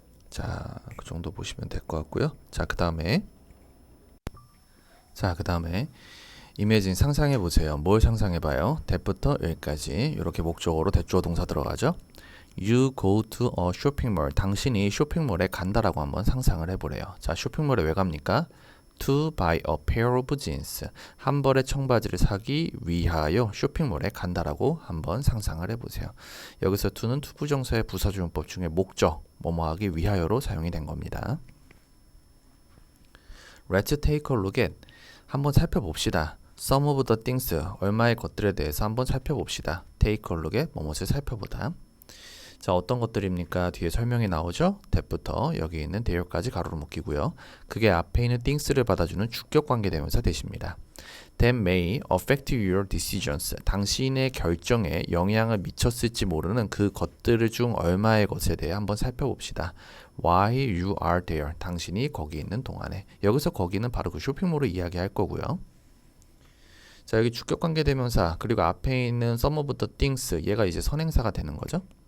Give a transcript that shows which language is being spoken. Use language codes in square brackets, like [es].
[ko] 자, 그 정도 보시면 될 것 같고요. 자, 그 다음에 이미진 상상해 보세요. 뭘 상상해 봐요? that부터 여기까지 이렇게 목적어로 대주어 동사 들어가죠. [en] You go to a shopping mall. [ko] 당신이 쇼핑몰에 간다라고 한번 상상을 해보래요. [en] 자, 쇼핑몰에 왜 갑니까? To buy a pair of jeans. [ko] 한 벌의 청바지를 사기 위하여 쇼핑몰에 간다라고 한번 상상을 해보세요. 여기서 to는 투부정사의 부사주용법 중에 목적, 뭐뭐 하기 위하여로 사용이 된 겁니다. [en] Let's take a look at. 한번 살펴봅시다. Some of the things. [ko] 얼마의 것들에 대해서 한번 살펴봅시다. Take a look at. 뭐뭇을 살펴보다. 자, 어떤 것들입니까? 뒤에 설명이 나오죠? that부터 여기 있는 there까지 가로로 묶이고요. 그게 앞에 있는 things를 받아주는 주격 관계대명사 대십니다. [en] That may affect your decisions. [ko] 당신의 결정에 영향을 미쳤을지 모르는 그 것들 중 얼마의 것에 대해 한번 살펴봅시다. [en] Why you are there. [ko] 당신이 거기 있는 동안에. 여기서 거기는 바로 그 쇼핑몰을 이야기할 거고요. 자, 여기 주격 관계대명사 그리고 앞에 있는 some of the things 얘가 이제 선행사가 되는 거죠.